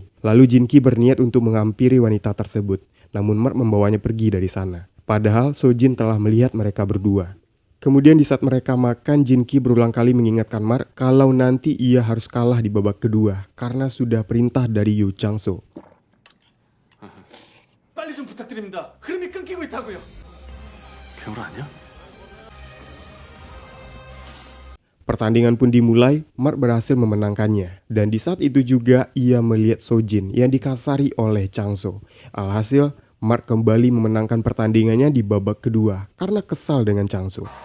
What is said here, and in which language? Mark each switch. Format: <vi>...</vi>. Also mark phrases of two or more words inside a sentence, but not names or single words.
<id>Lalu Jinky berniat untuk menghampiri wanita tersebut. Namun Mark membawanya pergi dari sana. Padahal Sojin telah melihat mereka berdua. Kemudian di saat mereka makan, Jinki berulang kali mengingatkan Mark kalau nanti ia harus kalah di babak kedua karena sudah perintah dari Yu Chang-so.</id> <ko>빨리 좀 부탁드립니다. 흐름이 끊기고 있다고요. 괴물 아니야?</ko> <id>Pertandingan pun dimulai, Mark berhasil memenangkannya. Dan di saat itu juga ia melihat Sojin yang dikasari oleh Chang-so. Alhasil, Mark kembali memenangkan pertandingannya di babak kedua karena kesal dengan Chang-so.</id>